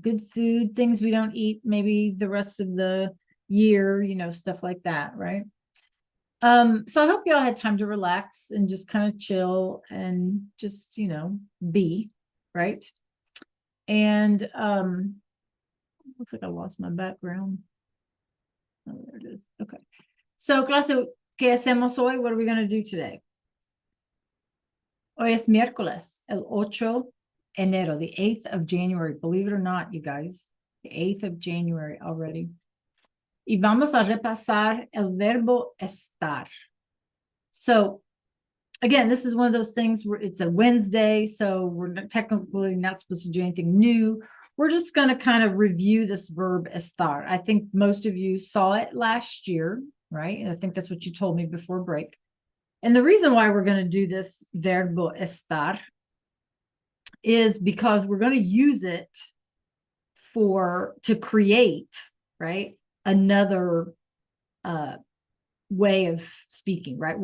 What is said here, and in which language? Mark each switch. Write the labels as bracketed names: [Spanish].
[English] Good food, things we don't eat maybe the rest of the year, stuff like that, right? So I hope you all had time to relax and just kind of chill and just, be, right? And looks like I lost my background. Oh, there it is. Okay. [Spanish] So, clase, ¿qué hacemos hoy? [English] What are we going to do today? [Spanish] Hoy es miércoles, el 8 enero, [English] the 8th of January. Believe it or not, you guys. The 8th of January already. [Spanish] Y vamos a repasar el verbo estar. [English] So, again, this is one of those things where it's a Wednesday, so we're technically not supposed to do anything new. We're just going to kind of review this verb estar. I think most of you saw it last year, right? And I think that's what you told me before break. And the reason why we're going to do this verbo estar is because we're going to use it to create, right, another way of speaking, right?